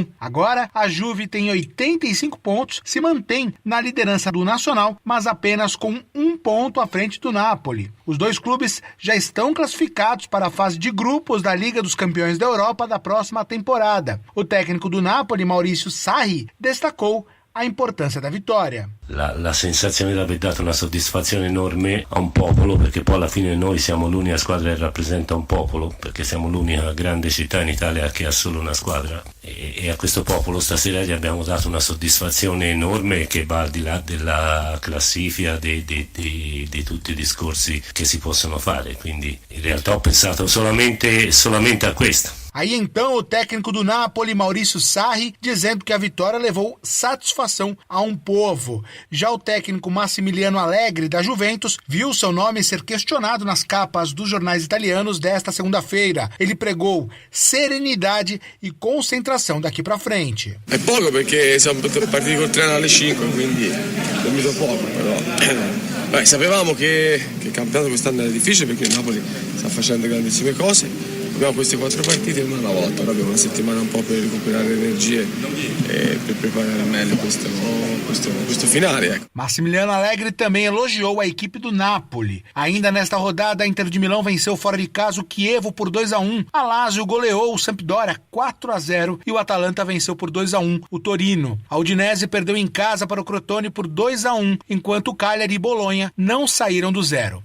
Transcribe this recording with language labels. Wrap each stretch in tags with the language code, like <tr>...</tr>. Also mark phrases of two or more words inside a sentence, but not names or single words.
<pt>Agora, a Juve tem 85 pontos, se mantém na liderança do Nacional, mas apenas com 1 ponto à frente do Napoli. Os 2 clubes já estão classificados para a fase de grupos da Liga dos Campeões da Europa da próxima temporada. O técnico do Napoli, Maurizio Sarri, destacou a importância da vitória.</pt> <it>La sensazione di aver dato una soddisfazione enorme a un popolo, perché poi alla fine noi siamo l'unica squadra che rappresenta un popolo, perché siamo l'unica grande città in Italia che ha solo una squadra, e a questo popolo stasera gli abbiamo dato una soddisfazione enorme che va al di là della classifica, di tutti i discorsi che si possono fare, quindi in realtà ho pensato solamente a questo.</it> <pt>Aí então o técnico do Napoli, Maurizio Sarri, dizendo que a vitória levou satisfação a um povo. Já o técnico Massimiliano Allegri, da Juventus, viu seu nome ser questionado nas capas dos jornais italianos desta segunda-feira. Ele pregou serenidade e concentração daqui para frente.</pt> <it>É pouco perché siamo partiti col treno alle 5, quindi dormito poco, però sapevamo che il campionato quest'anno era difficile perché il Napoli sta facendo grandissime cose. Abbiamo questi 4 partite una alla volta, ora abbiamo una settimana un po' per recuperare energie e per preparare meglio questo finale. Ecco.</it> <pt>Massimiliano Allegri também elogiou a equipe do Napoli. Ainda nesta rodada, a Inter de Milão venceu fora de casa o Chievo por 2-1. A Lazio goleou o Sampdoria 4-0 e o Atalanta venceu por 2-1 o Torino. A Udinese perdeu em casa para o Crotone por 2-1, enquanto o Cagliari e Bolonha não saíram do zero.</pt>